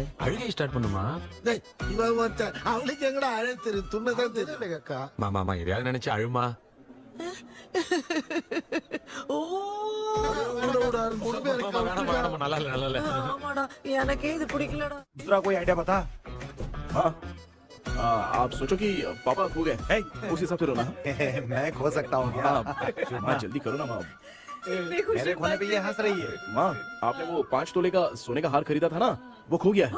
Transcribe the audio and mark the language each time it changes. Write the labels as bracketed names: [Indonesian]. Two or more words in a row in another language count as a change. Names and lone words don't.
[Tamil] அழுகை ஸ்டார்ட் பண்ணுமா? டேய், இவன் ஒருத்தன். அவளுக்கு எங்கடா அழ தெரியும்? துண்ணதான் தெரியல அக்கா. மாமா எதையாவது நினைச்சு அழுமா. நல்லா இல்ல. ஆமாடா, எனக்கே இது பிடிக்கலடா. [Hindi] दूसरा कोई आइडिया बता। हाँ, आप सोचो कि पापा खो गए, उस हिसाब से रोना। मैं खो सकता हूँ क्या? माँ, जल्दी करो ना माँ। इतनी खुशी मेरे खोने पे ये हंस रही है। माँ, आपने वो 5 तोले का सोने का हार खरीदा था ना, वो खो गया है।